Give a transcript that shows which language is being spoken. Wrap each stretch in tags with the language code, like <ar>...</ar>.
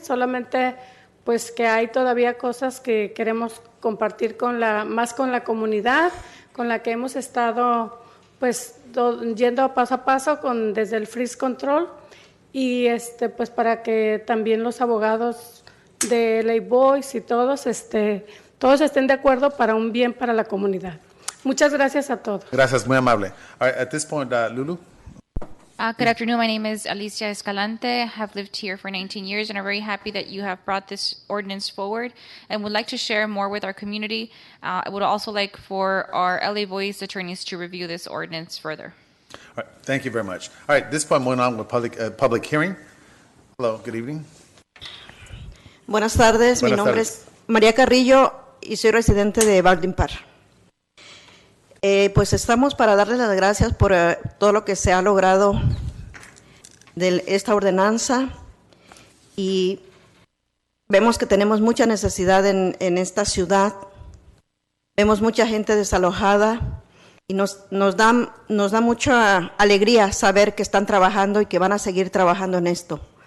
<es>Solamente pues que hay todavía cosas que queremos compartir más con la comunidad, con la que hemos estado pues yendo paso a paso desde el freeze control y pues para que también los abogados de Ley Boys y todos estén de acuerdo para un bien para la comunidad. Muchas gracias a todos. Gracias, muy amable.</es> <en>All right, at this point, Lulu. Good afternoon. My name is Alicia Escalante. I have lived here for 19 years, and I'm very happy that you have brought this ordinance forward and would like to share more with our community. I would also like for our LA Boys attorneys to review this ordinance further. All right, thank you very much. All right, this point went on with public hearing. Hello, good evening.</en> <es>Buenas tardes, mi nombre es María Carrillo y soy residente de Baldwin Park. Pues estamos para darles las gracias por todo lo que se ha logrado de esta ordenanza y vemos que tenemos mucha necesidad en esta ciudad, vemos mucha gente desalojada y nos da mucha alegría saber que están trabajando y que van a seguir trabajando en esto.</es>